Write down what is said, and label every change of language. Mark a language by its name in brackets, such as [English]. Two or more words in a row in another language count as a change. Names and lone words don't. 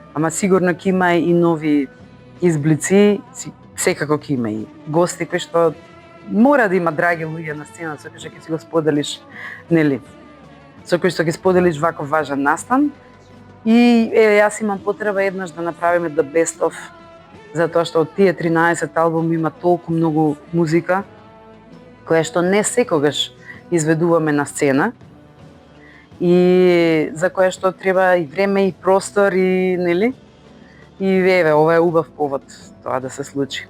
[Macedonian] ама сигурно ќе има и нови изблици, секако ќе има и гости кои што мора да има драги луѓе на сцена со кои што ќе си го споделиш, нели? Со кои што ќе споделиш ваков важен настан. И јас имам потреба еднаш да направиме [English] the best of, [Macedonian] затоа што од тие 13 албуми има толку многу музика која што не секогаш изведуваме на сцена и за која што треба и време и простор и нели? И еве, ова е убав повод тоа да се случи.